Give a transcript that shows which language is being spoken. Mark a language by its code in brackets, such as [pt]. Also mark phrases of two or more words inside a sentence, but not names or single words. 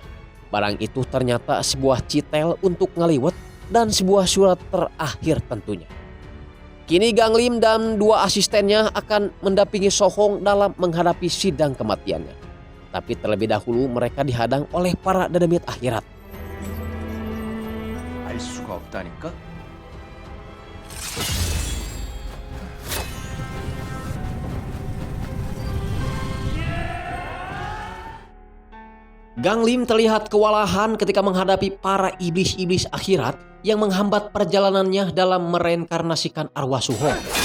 [id] Barang itu ternyata sebuah citel untuk ngaliwet dan sebuah surat terakhir tentunya. Kini Ganglim dan dua asistennya akan mendampingi Sohong dalam menghadapi sidang kematiannya. Tapi terlebih dahulu mereka dihadang oleh para dedemit akhirat. [ko] 알 수가 없다니까? [id] Ganglim terlihat kewalahan ketika menghadapi para iblis-iblis akhirat yang menghambat perjalanannya dalam mereinkarnasikan arwah Sohong.